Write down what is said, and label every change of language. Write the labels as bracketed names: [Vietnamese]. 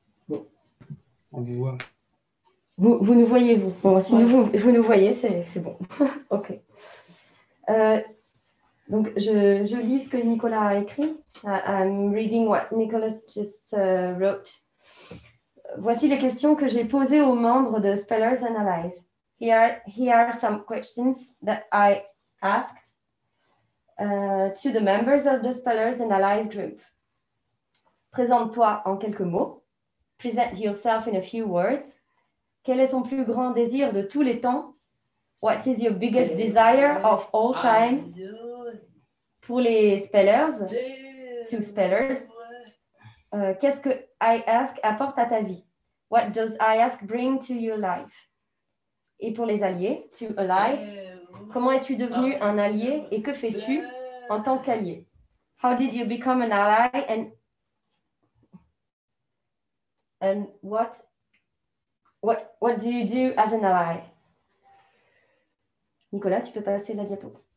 [French] On vous voit. Vous nous voyez, vous. Bon, si vous nous voyez, c'est bon. OK. Donc, je lis ce que Nicolas a écrit. [English] I'm reading what Nicholas just wrote. [French] Voici les questions que j'ai posées aux membres de Spellers and Allies. [English] Here are some questions that I asked to the members of the Spellers and Allies group. [French] Présente-toi en quelques mots. [English] Present yourself in a few words. [French] Quel est ton plus grand désir de tous les temps? [English] What is your biggest desire of all time? [French] Pour les spellers, [English] to spellers, [French] qu'est-ce que I ask apporte à ta vie? [English] What does I ask bring to your life? [French] Et pour les alliés, [English] to allies, [French] comment es-tu devenu un allié et que fais-tu en tant qu'allié? [English] How did you become an ally and what do you do as an ally? [French] Nicolas, tu peux passer la diapo.